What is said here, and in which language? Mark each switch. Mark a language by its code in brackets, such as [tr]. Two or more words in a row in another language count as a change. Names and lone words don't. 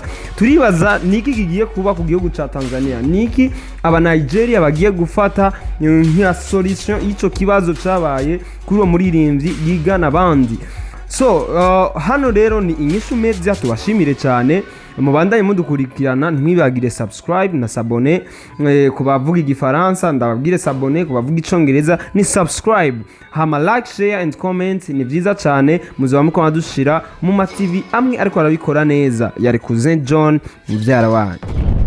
[rn] Turibaza niki kigiye kuba ku gihugu ca Tanzania, niki aba Nigeria bagiye gufata nka solution ico kibazo cabaye kuri uwo muririmvyi yigana abandi. So hano rero ni Inyishu Media, tubashimire cyane mubandanye mudukurikirana. Ntimwibagire subscribe na s'abonner ku bavuga igifaransa, ndababwire s'abonner ku bavuga icongereza ni subscribe, hama [en] like, share and comment. [rn] Ni vyiza cyane muzaba muko dushira mu ma TV amwe ariko arabikora neza. Yari Cousin John mubyara wanyu.